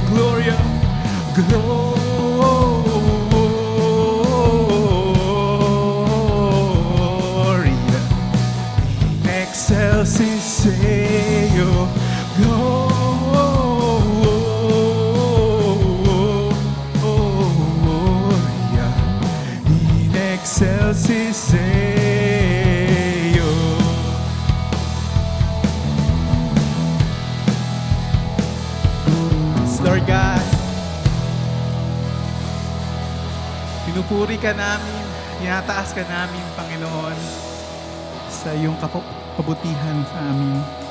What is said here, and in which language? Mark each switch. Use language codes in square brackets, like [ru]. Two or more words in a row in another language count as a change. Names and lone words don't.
[la] Gloria, Gloria in excelsis Deo. Gloria in excelsis Deo. [en] Lord God, [tl] pinupuri ka namin, tinataas ka namin, Panginoon, sa iyong kabutihan sa amin.